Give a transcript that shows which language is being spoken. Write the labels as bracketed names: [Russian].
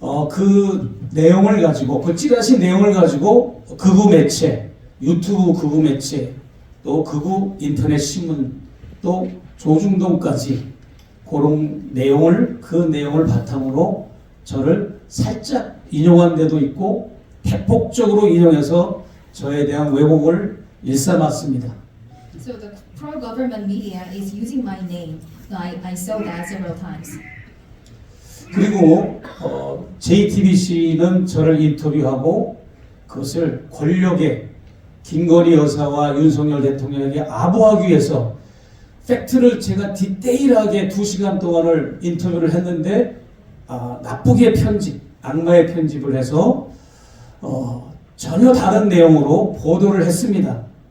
[Korean] 그 내용을 가지고 그 찌라시 내용을 가지고 극우 매체, 유튜브 극우 매체, 또 극우 인터넷 신문, 또 조중동까지 그런 내용을 그 내용을 바탕으로 저를 살짝 인용한 데도 있고 대폭적으로 인용해서 저에 대한 왜곡을 일삼았습니다. [English] So the pro-government media is using my name. I saw that several times. [Korean] 그리고 JTBC는 저를 인터뷰하고 그것을 권력의 김건희 여사와 윤석열 대통령에게 아부하기 위해서 팩트를 제가 디테일하게 2시간 동안을 인터뷰를 했는데 나쁘게 편집, 악마의 편집을 해서 전혀 다른 내용으로 보도를 했습니다.